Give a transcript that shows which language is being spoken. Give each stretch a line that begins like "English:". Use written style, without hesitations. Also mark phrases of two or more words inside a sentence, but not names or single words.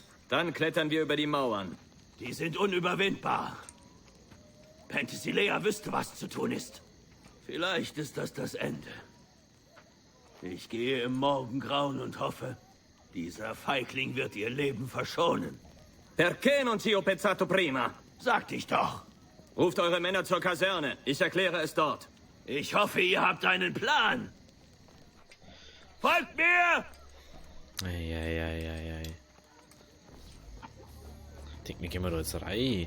German: Dann klettern wir über die Mauern. Die sind unüberwindbar. Penthesilea wüsste, was zu tun ist. Vielleicht ist das Ende. Ich gehe im Morgengrauen und hoffe, dieser Feigling wird ihr Leben verschonen.
Italian: Perché non ci ho pensato prima?
German: Sagte ich doch. Ruft eure Männer zur Kaserne. Ich erkläre es dort. Ich hoffe, ihr habt einen Plan. Folgt mir! Eieieiei. Ich denke, wir gehen da jetzt rein.